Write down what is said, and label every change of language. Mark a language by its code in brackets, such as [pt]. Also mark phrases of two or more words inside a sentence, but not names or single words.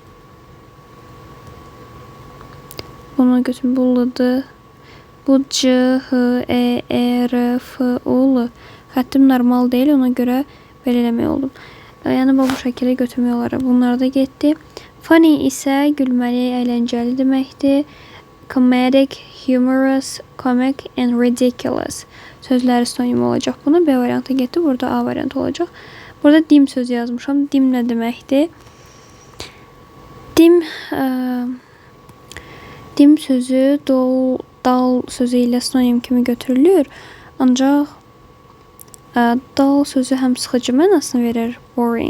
[az] Bunu götürün, buludur. Bu C, H, E, E, R, F, U. Xəttim normal deyil, ona görə belə eləmək oldum. Yəni bu şəkildə götürmək olar. Bunlar da getdi. Funny isə gülməli, əyləncəli deməkdir. [en] Comedic, humorous, comic and ridiculous [az] sözləri sinonim olacaq. Bunu B variantı getdi, burada A variantı olacaq. Burada dim sözü yazmışam. Dim nə deməkdir? Dim sözü dal sözü ilə sinonim kimi götürülür. Ancaq dal sözü həm sıxıcı mənasını verir, boring.